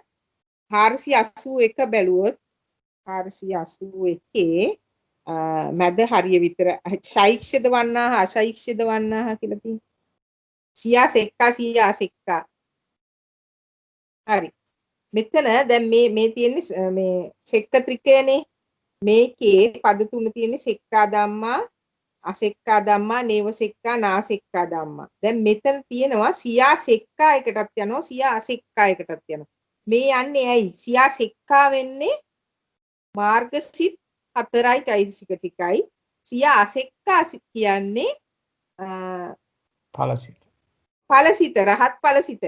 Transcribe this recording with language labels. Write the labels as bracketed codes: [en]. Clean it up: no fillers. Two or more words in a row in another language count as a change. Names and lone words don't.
[si] 481 බැලුවොත් 481 මැද හරිය විතර ශෛක්ෂද වන්නා අශෛක්ෂද වන්නා කියලා තියෙනවා. සියා හරි. මෙතන දැන් මේ තියෙන්නේ මේ සෙක්ක ත්‍රිකයනේ. මේකේ පද තුන තියෙන්නේ [pi] සෙක්කා ධම්මා, අසෙක්කා ධම්මා, නේව සෙක්කා, නාසෙක්කා ධම්මා. [si] දැන් මෙතන තියෙනවා [pi] සියා සෙක්කා [si] එකටත් යනවා, [pi] සියා අසෙක්කා [si] එකටත් යනවා. මේ යන්නේ ඇයි? [pi] සියා සෙක්කා [si] වෙන්නේ මාර්ගසිත 4යි චෛතසික ටිකයි. [pi] සියා අසෙක්කා [si] කියන්නේ ඵලසිත රහත් ඵලසිත.